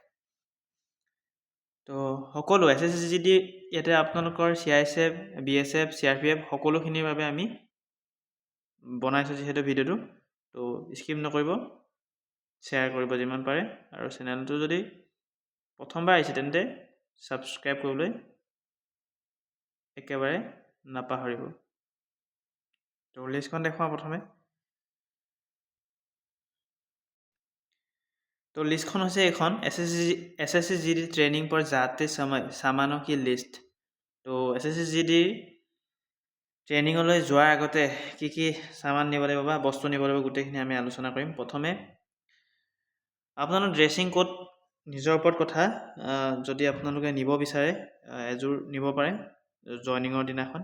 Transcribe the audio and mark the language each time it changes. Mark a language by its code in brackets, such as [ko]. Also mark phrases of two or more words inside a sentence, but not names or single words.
[as] তো সকলো এছ এছ চি জি ডি ইয়াতে আপোনালোকৰ CISF, BSF, CRPF সকলোখিনিৰ বাবে আমি বনাইছোঁ যিহেতু ভিডিঅ'টো। তো স্কিপ নকৰিব, শ্বেয়াৰ কৰিব যিমান পাৰে আৰু চেনেলটো যদি প্ৰথমবাৰ আহিছে তেন্তে ছাবস্ক্ৰাইব কৰিবলৈ একেবাৰে নাপাহৰিব। তো লিষ্টখন দেখুৱাওঁ প্ৰথমে। तो लिस्टখন হৈছে এখন एस एस सी जी डी [hi] ट्रेनिंग पर जाते समय सामानों की लिस्ट। [as] तो SSCGD ট্ৰেইনিঙলৈ যোৱাৰ আগতে কি সামান নিব লাগিব বা বস্তু নিব লাগিব গোটেইখিনি আমি আলোচনা কৰিম। প্ৰথমে আপোনালোকৰ ড্ৰেছিং কোড নিজৰ ওপৰত কথা। যদি আপোনালোকে নিব বিচাৰে এযোৰ নিব পাৰে জয়নিঙৰ দিনাখন।